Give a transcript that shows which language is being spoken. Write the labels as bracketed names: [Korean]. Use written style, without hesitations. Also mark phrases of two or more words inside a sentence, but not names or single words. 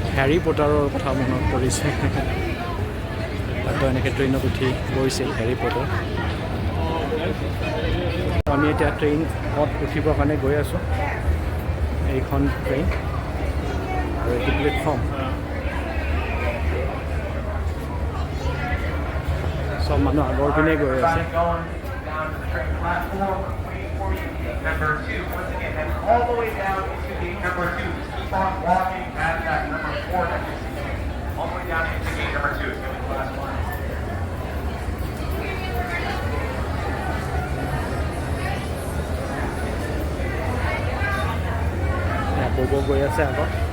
[Assamese] হেৰি পটাৰৰ কথা মনত পৰিছে তাতো এনেকৈ ট্ৰেইনত উঠি গৈছিল হেৰি পটাৰ আমি এতিয়া ট্ৰেইনত উঠিবৰ কাৰণে গৈ আছোঁ এইখন ট্ৰেইন আৰু এইটো প্লেটফৰ্ম চব মানুহ আগৰ পিনে গৈ আছে [English] Number 2, once again, head all the way down to gate number 2. Keep on walking past that number 4 that you see. All the way down into gate number 2. It's going to be the last one. [Assamese] বোবো গৈ আছে আগৰ